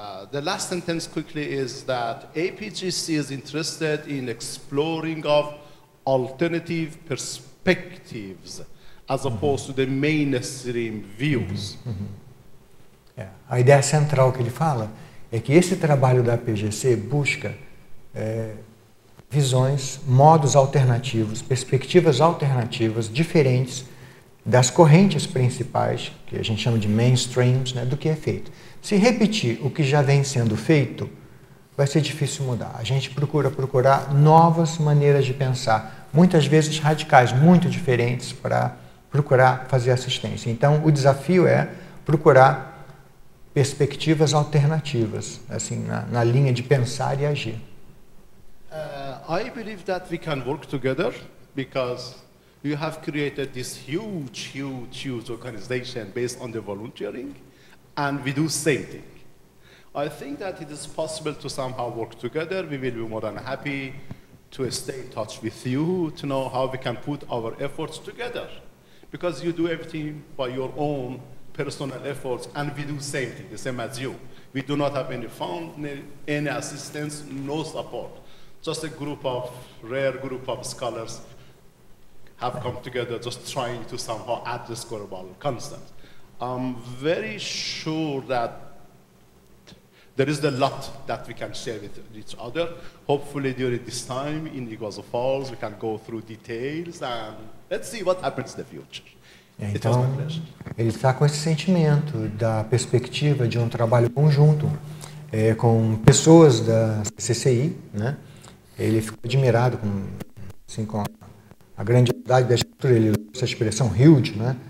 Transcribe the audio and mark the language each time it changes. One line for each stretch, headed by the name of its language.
English: The last sentence quickly is that APGC is interested in exploring of alternative perspectives as opposed to the mainstream views.
Portuguese: A ideia central que ele fala é que esse trabalho da APGC busca visões, modos alternativos, perspectivas alternativas, diferentes das correntes principais, que a gente chama de mainstreams, né, do que é feito. Se repetir o que já vem sendo feito, vai ser difícil mudar. A gente procurar novas maneiras de pensar, muitas vezes radicais, muito diferentes, para procurar fazer assistência. Então, o desafio é procurar perspectivas alternativas, assim, na linha de pensar e agir.
English: I believe that we can work together because you have created this huge organization based on the volunteering, and we do same thing. I think that it is possible to somehow work together. We will be more than happy to stay in touch with you, to know how we can put our efforts together. Because you do everything by your own personal efforts, and we do same thing, the same as you. We do not have any fund, any assistance, no support. Just a rare group of scholars have come together just trying to somehow address global concerns. I'm very sure that there is a lot that we can share with each other. Hopefully during this time in Iguazu Falls, we can go through details and let's see what happens in the future.
Portuguese: Então, ele está com esse sentimento da perspectiva de um trabalho conjunto com pessoas da CCI, né? Ele ficou admirado com a grandiosidade da estrutura, ele usou essa expressão huge, né?